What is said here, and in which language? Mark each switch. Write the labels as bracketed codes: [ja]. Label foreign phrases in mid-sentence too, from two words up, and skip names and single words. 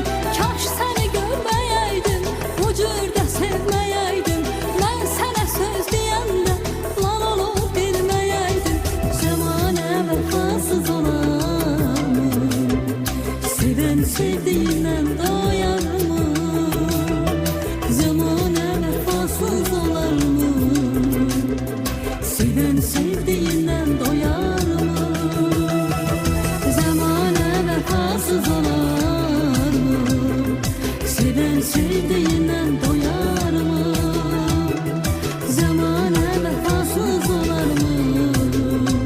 [az] Kaş səni görməyəydim, bu cürdə sevməyəydim, mən sənə söz deyəndə lan olub dinməyəydim. Zamanə vəfasız olar mı? Sevən sevdiyindən doyar mı? Zamanə vəfasız olar mı? [tr] Seven sevdiğinden doyar mı? Zamana vefasız olar mı? Seven sevdiğinden doyar mı? Zamana vefasız olar mı?